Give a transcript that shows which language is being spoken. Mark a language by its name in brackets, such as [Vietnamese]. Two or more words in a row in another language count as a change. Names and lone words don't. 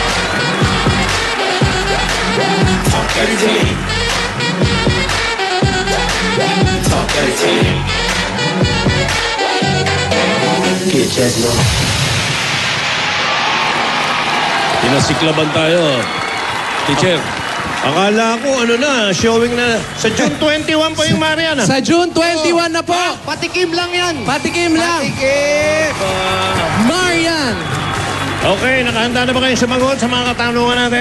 [English] Talk dirty to me. Talk dirty to me. Get jazzy on. [Filipino] Pinasiklaban tayo. Teacher. Akala ko showing na. Sa June 21 po yung Marian. Sa June 21 na po. Patikim lang yan. Patikim lang. Patikim. Marian Okay, nakahanda na ba kayong sumagot sa mga katanungan natin?